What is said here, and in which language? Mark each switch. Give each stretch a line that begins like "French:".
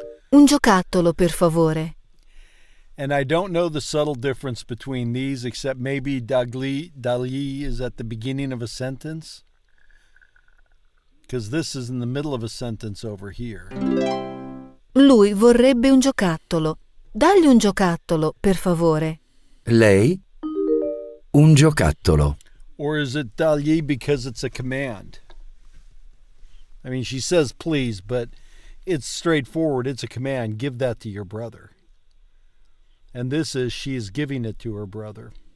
Italian: Un giocattolo, per favore.
English: And I don't know the subtle difference between these, except maybe dali is at the beginning of a sentence. Because this is in the middle of a sentence over here.
Italian: Lui vorrebbe un giocattolo. Dagli un giocattolo, per favore. Lei? Un giocattolo.
English: Or is it dali because it's a command? I mean, she says please, but it's straightforward. It's a command. Give that to your brother. And this is she is giving it to her brother.